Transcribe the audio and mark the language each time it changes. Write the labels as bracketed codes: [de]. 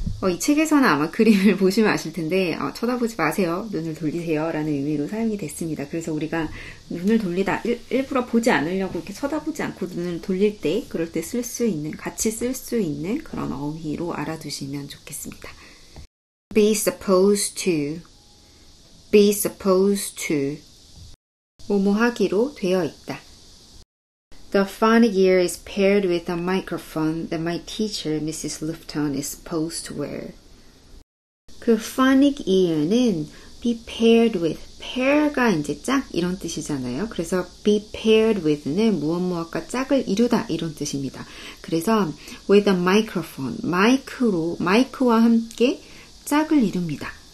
[ko] 이 책에서는 아마 그림을 보시면 아실 텐데 쳐다보지 마세요. 눈을 돌리세요 라는 의미로 사용이 됐습니다. 그래서 우리가 눈을 돌리다 일부러 보지 않으려고 이렇게 쳐다보지 않고 눈을 돌릴 때 그럴 때 쓸 수 있는 같이 쓸 수 있는 그런 어휘로 알아두시면 좋겠습니다. [en] Be supposed to, be supposed to [ko] 뭐뭐 하기로 되어 있다. [en] The phonic ear is paired with a microphone that my teacher, Mrs. Lufton, is supposed to wear. [ko] 그 phonic ear는 be paired with, pair가 이제 짝 이런 뜻이잖아요. 그래서 be paired with는 무엇과 짝을 이루다 이런 뜻입니다. 그래서 with a microphone, 마이크와 함께 짝을 이룹니다.